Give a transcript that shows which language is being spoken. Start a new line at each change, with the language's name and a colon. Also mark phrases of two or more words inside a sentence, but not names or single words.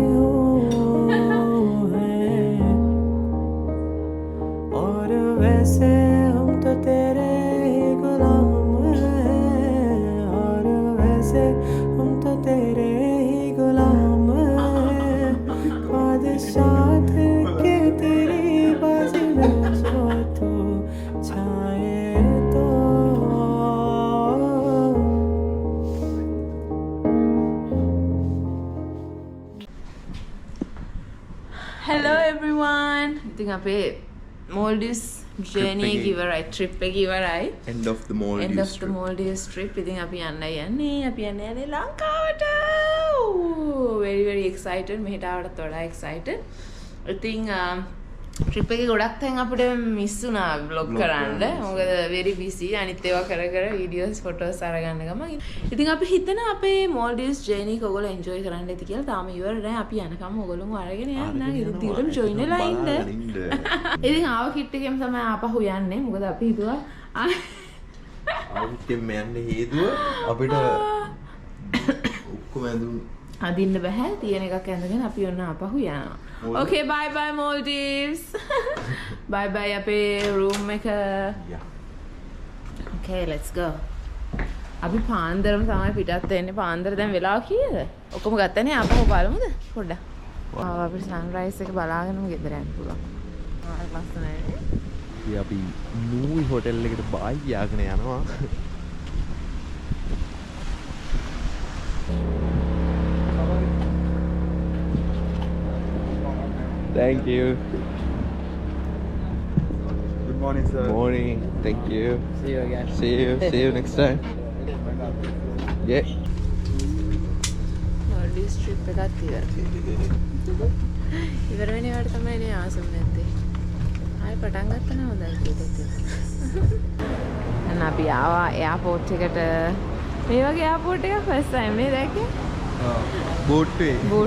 Hindi: और वैसे हम तो तेरे ही गुलाम हैं और वैसे हम तो तेरे ही गुलाम हैं बादशाह के तेरी बाजी में जो तू छाए तो
English: Hello everyone.
Sinhala: ඉතින් අපේ Maldives journey එක ඉවරයි, trip එක ඉවරයි.
English: End of the Maldives End of the Maldives trip.
Sinhala: ඉතින් අපි යන්නේ ලංකාවට.
English: Very very excited.
Sinhala: මෙහෙට ආවටත් වඩා excited. ඉතින් trip එකේ ගොඩක් තැන් අපිට මිස් වුණා vlog කරන්න. මොකද
English: very busy.
Sinhala: අනිත් ඒවා කර කර
English: videos photos
Sinhala: අරගන්න ගමන්. ඉතින් අපි හිතනවා අපේ Maldives journey එක ඔයගොල්ලෝ enjoy කරන්න ඇති කියලා. තාම ඉවර නැහැ. අපි යනකම් ඔයගොල්ලෝම අරගෙන යන්න. ඉතින් දිගටම join වෙලා ඉන්න. ඉතින් ආව කිට් එකෙම තමයි ආපහු යන්නේ. මොකද අපි හිතුවා ආවිත් යන්න හේතුව අපිට ඔක්කොම ඇඳුම් අදින්න බෑ. තියෙන එකක් ඇඳගෙන අපි ඔන්න ආපහු යනවා.
English: Okay, bye bye Maldives. Bye bye අපේ room එක. Okay, let's go.
Sinhala: අපි පාන්දරම තමයි පිටත් වෙන්නේ. පාන්දර දැන් වෙලාව කීයද? ඔක්කොම ගත්තනේ ආපහු බලමුද? පොඩ්ඩක්. ආව අපිට sunrise එක බලාගෙනම ගෙදර යන්න පුළුවන්. ආ ලස්සනයි. අපි නූයි හොටෙල් එකට බායි යාගෙන යනවා.
English: Thank you. Good morning, sir. Morning. Thank you. See you again. See you next time. Yeah.
Sinhala: Maldives trip එකත් ඉවරයි. ඉවර වෙනවට තමයි නේ ආසම නැත්තේ. ආයෙ පටන් ගත්තා නම් හොඳයි ඒකත්. අන්න අපි ආවා එයාපෝට් එකට. මේ වගේ එයාපෝට් එකක්
English: first time
Sinhala: නේ දැක්කේ? බෝට්ටුවේ